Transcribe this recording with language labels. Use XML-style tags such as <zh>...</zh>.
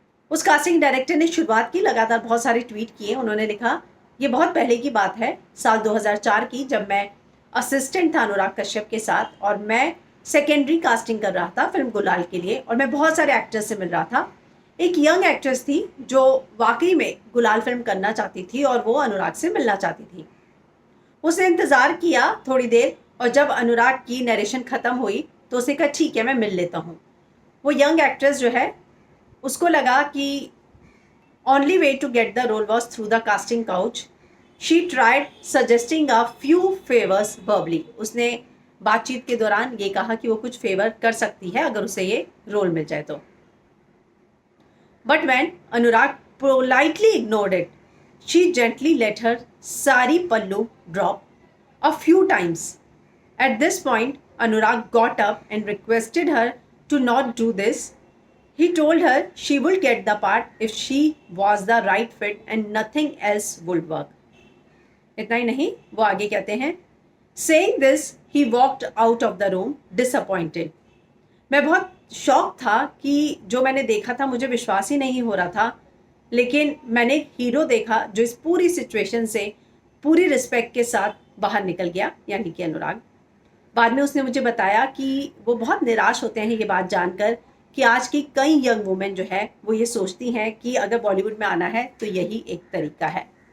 <hi>उस casting director ने शुरुआत की, लगातार बहुत सारे ट्वीट किए। उन्होंने लिखा, ये बहुत पहले की बात है, साल 2004 की, जब मैं असिस्टेंट था अनुराग कश्यप के साथ और मैं सेकेंडरी कास्टिंग कर रहा था फिल्म गुलाल के लिए और मैं बहुत सारे एक्टर्स से मिल रहा था। एक यंग एक्ट्रेस थी जो वाकई में गुलाल फिल्म करना चाहती थी और वो अनुराग से मिलना चाहती थी। उसने इंतज़ार किया थोड़ी देर और जब अनुराग की नरेशन ख़त्म हुई तो उसने कहा ठीक है मैं मिल लेता हूँ। वो यंग एक्ट्रेस जो है उसको लगा कि</hi> <en>only way to get the role was through the casting couch. She tried suggesting a few favors verbally.</en> <hi>उसने बातचीत के दौरान ये कहा कि वो कुछ फेवर कर सकती है अगर उसे ये रोल मिल जाए तो।</hi> <en>But when Anurag politely ignored it, she gently let her sari pallu drop a few times. At this point, Anurag got up and requested her to not do this. He told her she would get the part if she was the right fit and nothing else would work.</en> <hi>इतना ही नहीं, वो आगे कहते हैं,</hi> <en>Saying this, he walked out of the room disappointed.</en> <hi>मैं बहुत shock था कि जो मैंने देखा था मुझे विश्वास ही नहीं हो रहा था, लेकिन मैंने एक हीरो देखा जो इस पूरी सिचुएशन से पूरी रिस्पेक्ट के साथ बाहर निकल गया, यानी कि अनुराग। बाद में उसने मुझे बताया कि वो बहुत निराश होते हैं ये बात जानकर कि आज की कई यंग वुमेन जो है वो ये सोचती हैं कि अगर बॉलीवुड में आना है तो यही एक तरीका है।</hi>